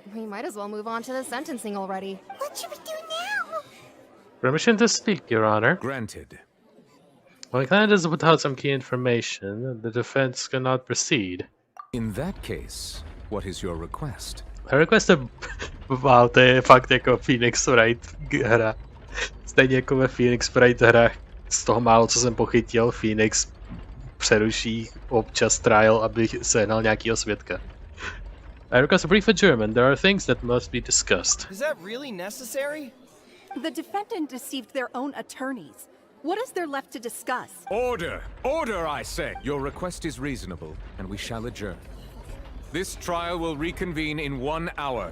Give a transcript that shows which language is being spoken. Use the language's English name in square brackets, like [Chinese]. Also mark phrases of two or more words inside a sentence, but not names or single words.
[English] We might as well move on to the sentencing already. What should we do now? Permission to speak, Your Honor. Granted. Well, the client is without some key information. The defense cannot proceed. In that case, what is your request? I request a... [Czech] Wow, to je fakt jako Phoenix Wright hra. Stejně jako ve Phoenix Wright hra, z toho málo, co jsem pochytil, Phoenix přeruší občas trial, aby sehnal nějakýho svědka. [English] I request a brief adjournment. There are things that must be discussed. Is that really necessary? The defendant deceived their own attorneys. What is there left to discuss? Order! Order, I say! Your request is reasonable, and we shall adjourn. This trial will reconvene in 1 hour.